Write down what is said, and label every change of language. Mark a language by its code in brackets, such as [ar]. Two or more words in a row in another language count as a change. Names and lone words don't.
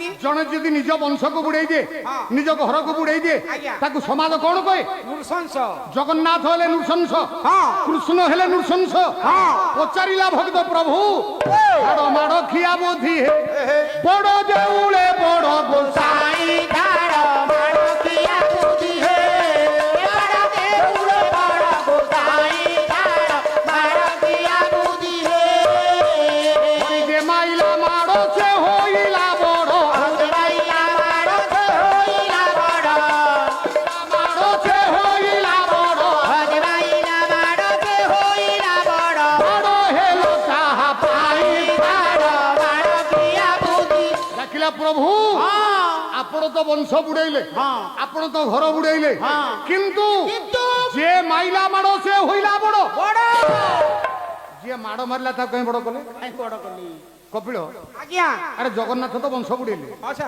[or] ଜଣେ ଯଦି ନିଜ ବଂଶକୁ ବୁଡେଇ ଦିଏ ନିଜ ଘରକୁ ବୁଡେଇ ଦିଏ ଆଜ୍ଞା। ତାକୁ ସମାଜ କଣ କହେ? ନୃଶଂସ। ଜଗନ୍ନାଥ ହେଲେ ନୃଶଂସ, ହଁ କୃଷ୍ଣ ହେଲେ ନୃଶଂସ। ପଚାରିଲା ଭକ୍ତ ପ୍ରଭୁ ମାଡ ମାଡ ଖିଆ ବୁଦ୍ଧି ବଡ ଦେଉଳେ ବଡ ଗୋସାଇ ଯେ ମାଇଲା ମାଡ଼ ସେ ହଇଲା ବଡ଼, ମାଡ଼ ସେ ହଇଲା ବଡ଼, ବଡ଼ ହେଲୋ ତାହା ପାଇ। ଡାକିଲା ପ୍ରଭୁ ଆପଣ ତ ବଂଶ ବୁଡେଇଲେ, ଆପଣ ତ ଘର ବୁଡେଇଲେ, କିନ୍ତୁ ଯେ ମାଇଲା ମାଡ ସେ ହଇଲା ବଡ। ଯିଏ ମାଡ ମାରିଲା ତାକୁ କାହିଁ ବଡ କଲେ? କପିଳ ଆଜ୍ଞା ଆରେ ଜଗନ୍ନାଥ ତ ବଂଶ ବୁଡେଇଲେ, ହଁ ସାର୍